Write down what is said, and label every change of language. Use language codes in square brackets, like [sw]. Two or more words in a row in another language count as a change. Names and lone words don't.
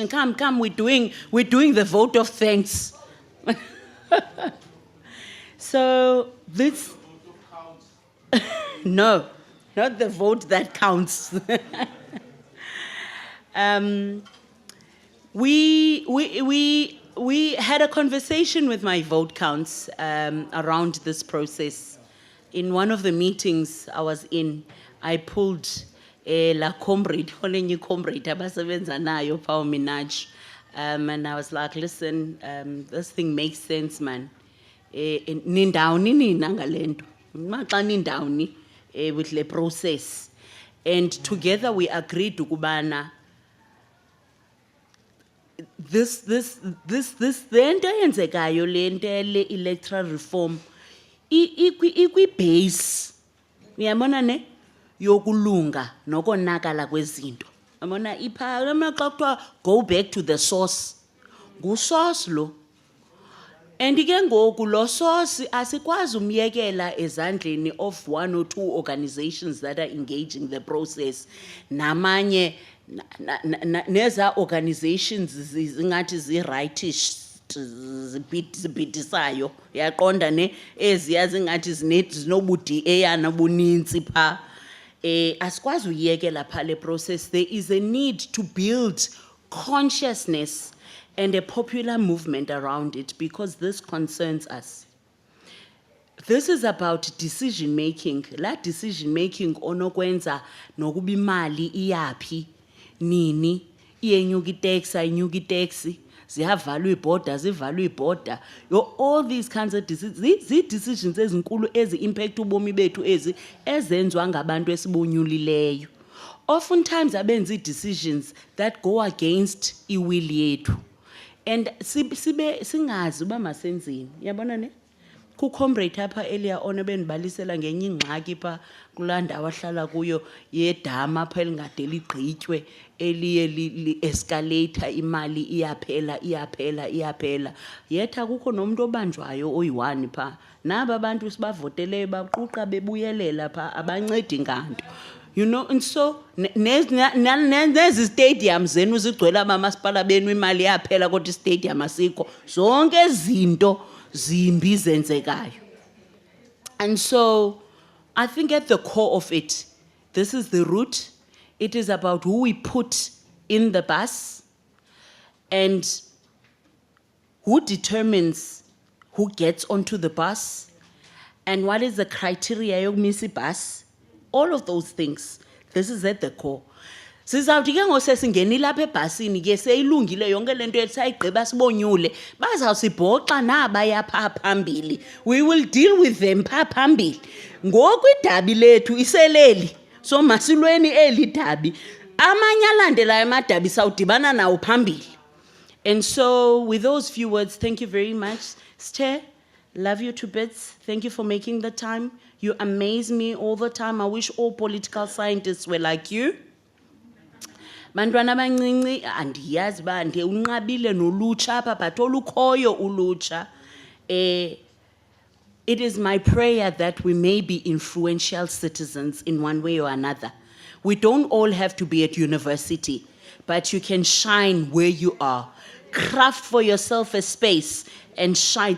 [en] Come, we're doing the vote of thanks. So this, no, not the vote that counts. We had a conversation with my vote counts around this process. In one of the meetings I was in, I pulled [xh] la comrade, onenye comrade, abasebenza nayo [en] Paul Minaj, and I was like, listen, this thing makes sense, man. [xh] Nindawni nina ngalento, maxa nindawni [en] with the process, [xh] and together we agreed ukubana this lento yenzekayo lento le [en] electoral reform [xh] ikwi base uyabona ne yokulunga nokonakala kwezinto. Yabona iphakama xa kuthiwa [en] go back to the source, [xh] ngusource lo. [en] And [xh] ke ngoku lo source asikwazi umyekela ezandleni [en] of one or two organizations that are engaging the process. [xh] Namanye neza organizations zingathi zi-rightish zibhidisayo, yaqonda ne eziya zingathi zinobudi eyana buninzi pha. Asikwazi uyekela pha le process. [en] There is a need to build consciousness and a popular movement around it because this concerns us. This is about decision making. [xh] La [en] decision making [xh] onokwenza nokuba imali iyaphi nini, iyenyuka itax ayinyuka itax, ziyavalwa iibhoda zivalwa iibhoda. [en] All these kinds of decisions, these decisions [xh] ezinkulu ezi-impact ubomi bethu ezenziwa ngabantu esibonyulileyo. [en] Oftentimes [xh] abenza ii-decisions [en] that go against [xh] iwill yethu. And singazi uba masenzini. Yabona ne? Ku-comrade apha [en] earlier on [xh] benibalisela ngenye ingxaki pha kulaa ndawo ahlala kuyo yedama apha elingade ligqitywe eliye li-escalator, imali iyaphela. Yetha kukho nomntu obanjwayo oyi-1 pha. Naba abantu sibavoteleyo baquqa bebuyelela pha abancedi nganto. [en] You know, and so [xh] nezi stadium zenu zigcwele amamasipala benu imali yaphela kodwa stadium asikho. Zonke izinto zimbi zenzekayo. [en] And so I think at the core of it, this is the root. It is about who we put in the bus and who determines who gets onto the bus, and what is the criteria yokumisa bus, all of those things. This is at the core. [xh] Sizawuthi ke ngosesingeni lapha ebhasini ke seyilungile yonke lento ethi sayigqiba sibonyule bazawusibhoxa naba yapha phambili. [en] We will deal with them [xh] pha phambili. Ngoku idabi lethu iseleli so masilweni eli dabi. Amanye alandelayo amadabi sawudibana nawo phambili. [en] And so with those few words, thank you very much. Chair, love you to bits. Thank you for making the time. You amaze me all the time. I wish all political scientists were like you. [xh] Bantwana abancinci andiyazi ba nde unqabile nolutsha apha but olukhoyo ulutsha. [en] It is my prayer that we may be influential citizens in one way or another. We don't all have to be at university, but you can shine where you are. Craft for yourself a space and shine.